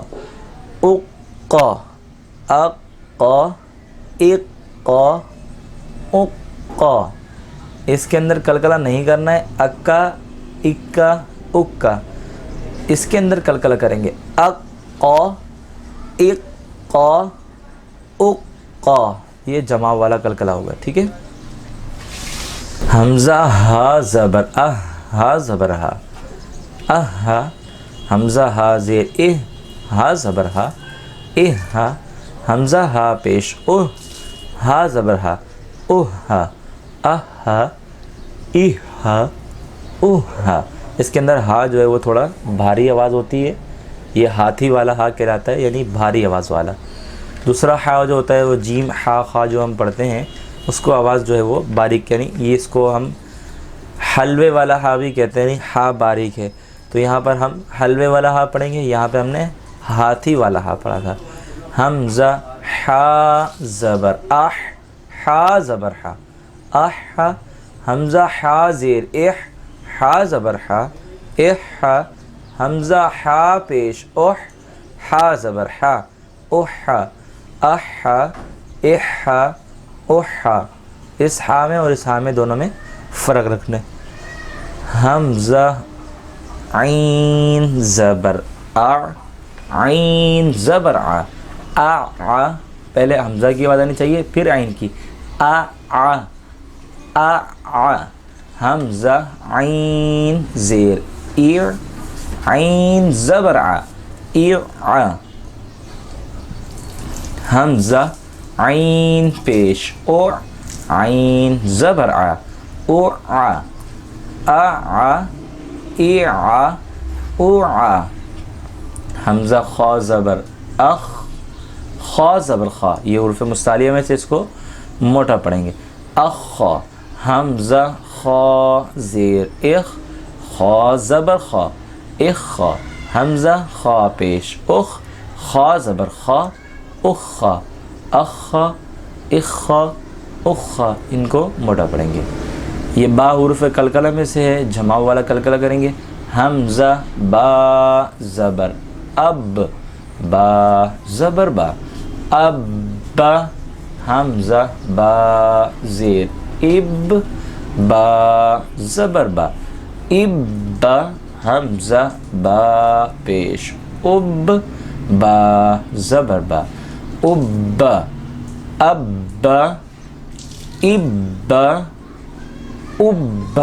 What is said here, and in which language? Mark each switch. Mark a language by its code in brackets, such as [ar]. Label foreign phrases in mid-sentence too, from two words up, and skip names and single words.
[ur] اق اق اق اق، اس کے اندر قلقلہ نہیں کرنا ہے، اکا اکا اکا، اس کے اندر قلقلہ کریں گے، اق قا اقا اقا، یہ جمع والا قلقلہ ہوگا، ٹھیک ہے. حمزہ ہا زبر اہ، ہا زبر ہا، اہا. حمزہ ہا زیر اہ، ہا زبر ہا، اہا. حمزہ ہا پیش اوہ، ہا زبر ہا، اوہا، اہا، اہا، اوہا. اس کے اندر ہا جو ہے وہ تھوڑا بھاری آواز ہوتی ہے، یہ ہاتھی والا ہا کہلاتا ہے، یعنی بھاری آواز والا. دوسرا ہا جو ہوتا ہے وہ جیم ہا خا جو ہم پڑھتے ہیں، اس کو آواز جو ہے وہ باریک، یعنی یہ اس کو ہم حلوے والا ہا بھی کہتے ہیں، یعنی ہا باریک ہے. تو یہاں پر ہم حلوے والا ہا پڑھیں گے، یہاں پہ ہم نے ہاتھی والا ہا پڑھا تھا. حمزہ ہا زبر اح، ہا زبر ہا، احا. حمزہ ہا زیر اح، ہا زبر ہا، احا. حمزہ ہا پیش اوہ، ہا زبر ہا، اوہا، احا، احا، اوہا. اس ہا میں اور اس ہا میں دونوں میں فرق رکھنے. حمزہ عین زبر آ، عین زبر آ، آ. پہلے حمزہ کی آواز آنی چاہیے پھر عین کی، آ آ آ آ. حمزہ عین زیر ایر، عین زبر آ، ایر آ. حمزہ عین پیش او، عین زبر آ، او آ، آ آ، ای آ، او آ. حمزہ خا زبر اخ، خا زبر خا، یہ حروف مستعلیہ میں سے اس کو موٹا پڑھیں گے، اخا. حمزہ خا زیر اخ، خا زبر خا، اخا. حمزہ خا پیش اخ، خا زبر خا، اخا، اخا، اخا، اخا. ان کو موٹا پڑھیں گے. یہ با حروف قلقلہ میں سے ہے، جمع والا قلقلہ کریں گے. حمزہ با زبر اب، با زبر با، اب. حمزہ با زیر اب، با زبر با، اب. حمزہ با پیش اب، با زبر با، اب، اب، اب، اب.